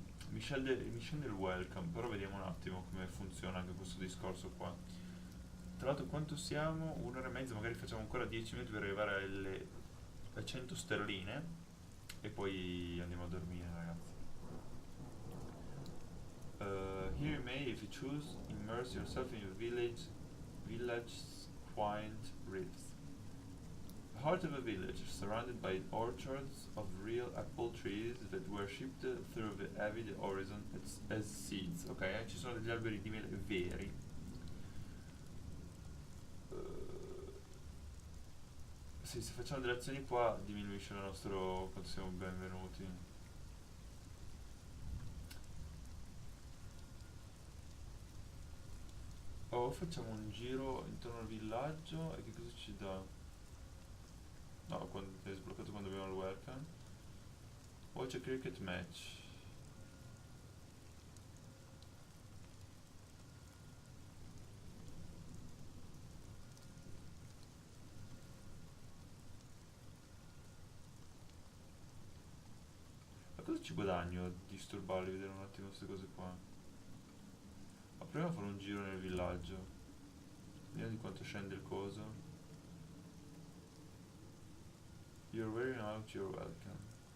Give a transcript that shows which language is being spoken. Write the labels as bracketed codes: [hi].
[it] Mi scende il welcome, però vediamo un attimo come funziona anche questo discorso qua. Tra l'altro quanto siamo? Un'ora e mezza, magari facciamo ancora 10 minuti per arrivare alle 100 sterline e poi andiamo a dormire, ragazzi. [en] Here you may, if you choose, immerse yourself in your village's quaint rills. The heart of a village, surrounded by orchards of real apple trees that were shipped through the avid horizon as seeds. [it] Ok, ci sono degli alberi di mele veri. Sì, se facciamo delle azioni qua diminuisce il nostro quanto siamo benvenuti. O facciamo un giro intorno al villaggio e che cosa ci dà? No, quando è sbloccato quando abbiamo il welcome. [en] Watch a cricket match. [it] Ma cosa ci guadagno a disturbarli, vedere un attimo queste cose qua? Ma proviamo a fare un giro nel villaggio. Vediamo di quanto scende il coso. [en] You're wearing out, you're welcome.